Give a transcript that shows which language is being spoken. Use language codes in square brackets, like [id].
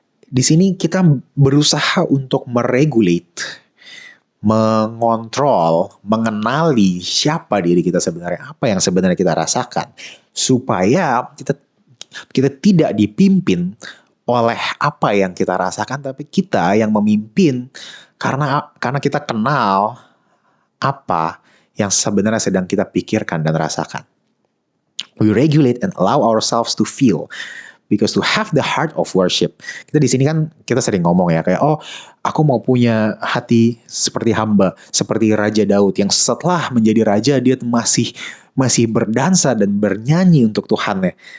[id] Di sini kita berusaha untuk meregulate, mengontrol, mengenali siapa diri kita sebenarnya, apa yang sebenarnya kita rasakan, supaya kita tidak dipimpin oleh apa yang kita rasakan, tapi kita yang memimpin karena kita kenal apa yang sebenarnya sedang kita pikirkan dan rasakan. [en] We regulate and allow ourselves to feel. Because to have the heart of worship, [id] kita di sini kan kita sering ngomong ya, kayak aku mau punya hati seperti hamba, seperti Raja Daud yang setelah menjadi raja dia masih berdansa dan bernyanyi untuk Tuhannya.